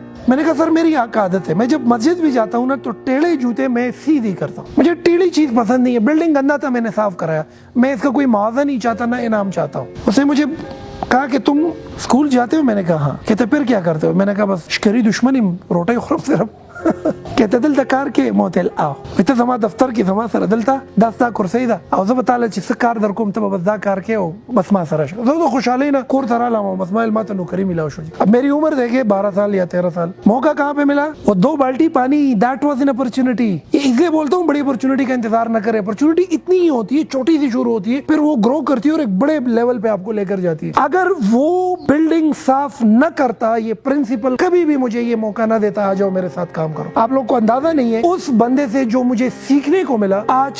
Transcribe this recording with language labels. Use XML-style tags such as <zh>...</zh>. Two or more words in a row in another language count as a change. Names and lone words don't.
<ur>میں نے کہا سر میری عادت ہے, میں جب مسجد بھی جاتا ہوں نا تو ٹیڑھے جوتے میں سیدھی کرتا ہوں, مجھے ٹیڑھی چیز پسند نہیں ہے. بلڈنگ گندا تھا, میں نے صاف کرایا, میں اس کا کوئی معاوضہ نہیں چاہتا, نہ انعام چاہتا ہوں. اس نے مجھے کہا کہ تم اسکول جاتے ہو, میں نے کہا ہاں. کہتے پھر کیا کرتے ہو, میں نے کہا بس</ur> <ps>شکری دشمنی روٹی خورم صرف کہتے دل دکار کے موتل آو ویته زما دفتر کې زما سره دلته داستا کرسی ده او زه به تعالی چې څه کار در کوم ته بس دا کار کې او بس ما سره شه زه خوشحالی نه کور ته رالم بس ما علمات نوکری ملاو شو</ps> <ur>اب میری عمر دیکھے 12 سال یا 13 سال موقع کہاں پہ ملا وہ 2 بالٹی پانی</ur> <en>that was an opportunity</en> <ur>اس لیے بولتا ہوں بڑی اپرچونٹی کا انتظار نہ کرے اپرچونٹی اتنی ہی ہوتی ہے چھوٹی سی شروع ہوتی ہے پھر وہ گرو کرتی ہے اور ایک بڑے لیول پہ آپ کو لے کر جاتی ہے اگر وہ بلڈنگ صاف نہ کرتا یہ پرنسپل کبھی بھی مجھے یہ موقع نہ دیتا آ جاؤ میرے ساتھ کام کرو آپ لوگ کو اندازہ نہیں ہے اس بندے سے جو مجھے سیکھنے کو ملا آج</ur>